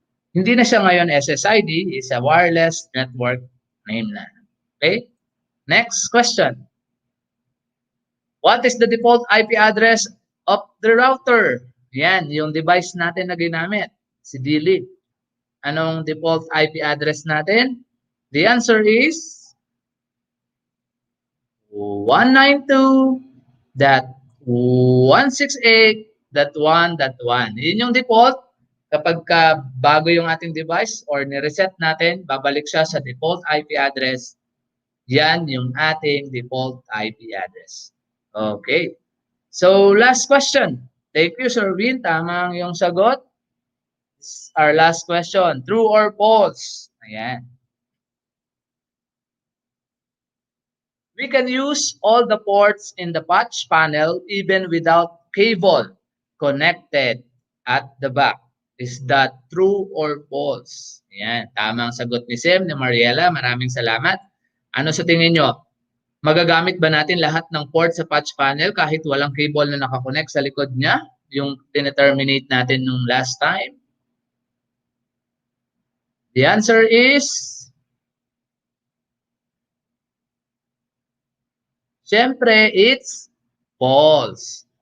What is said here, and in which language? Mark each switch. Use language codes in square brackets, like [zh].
[tl] Hindi na siya ngayon SSID, [en] is a wireless network name [tl] na. [en] Okay? Next question. What is the default IP address of the router? [tl] Yan, yung device natin na ginamit. Si DLIP. Anong default IP address natin? [en] The answer is 192.168.1.1. [tl] Yun yung default. Kapag bago yung ating device or ni-reset natin, babalik siya sa default IP address. Yan yung ating default IP address. Okay. [en] So, last question. Thank you, Sir Win. [tl] Tama ang iyong sagot. [en] Our last question. True or false? Ayan. We can use all the ports in the patch panel even without cable connected at the back. Is that true or false? Ayan. [tl] Tama ang sagot ni Sem, ni Mariela. Maraming salamat. Ano sa tingin nyo? Magagamit ba natin lahat ng port sa patch panel kahit walang cable na nakakonect sa likod niya? Yung tineterminate natin nung last time? [en] The answer is siyempre, it's false.